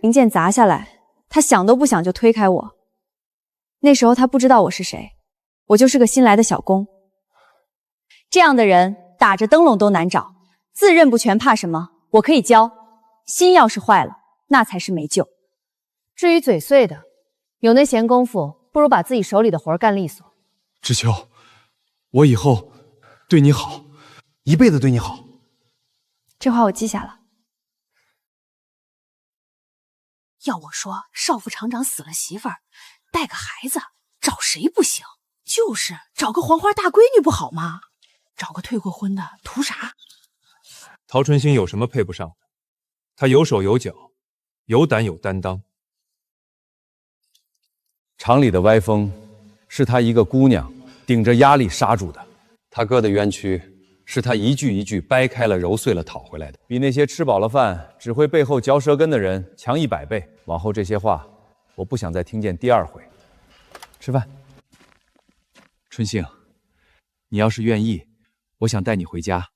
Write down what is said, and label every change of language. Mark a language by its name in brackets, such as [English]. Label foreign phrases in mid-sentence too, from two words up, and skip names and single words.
[Chinese] 零件砸下來，他想都不想就推開我。那時候他不知道我是誰，我就是個新來的小工。這樣的人打着燈籠都難找，字認不全怕什麼？我可以教，心要是壞了，那才是沒救。至於嘴碎的，有那閒功夫，不如把自己手裡的活幹利索。知秋，我以後對你好，一輩子對你好。這話我記下了。要我說，少副廠長死了媳婦兒，帶個孩子，找誰不行？就是找個黃花大閨女不好嗎？找個退過婚的圖啥？陶春星有什麼配不上的？他有手有腳，有膽有擔當。廠裡的歪風是他一個姑娘頂着壓力殺住的，他哥的冤屈是他一句一句掰開了揉碎了討回來的，比那些吃飽了飯只會背後嚼舌根的人強100倍。往後這些話我不想再聽見第2回。吃飯。春杏，你要是願意，我想帶你回家見我娘。